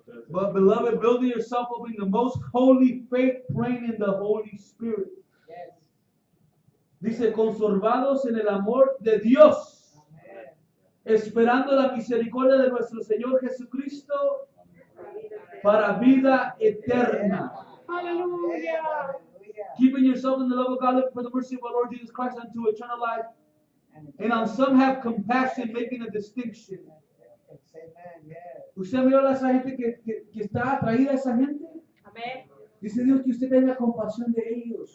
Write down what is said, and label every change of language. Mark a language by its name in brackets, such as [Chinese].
[English] But beloved, building yourself up in the most holy faith, praying in the Holy Spirit. Yes. [Spanish] Dice, conservados en el amor de Dios, [English] Amen. [Spanish] esperando la misericordia de nuestro Señor Jesucristo para vida eterna. [English] Hallelujah. Hallelujah. Keeping yourself in the love of God, looking for the mercy of our Lord Jesus Christ unto eternal life. And on some have compassion, making a distinction. Amen. Yes. [Spanish] ¿Usted vio a esa gente que está atraída a esa gente? Amén. Dice Dios que usted tenga compasión de ellos.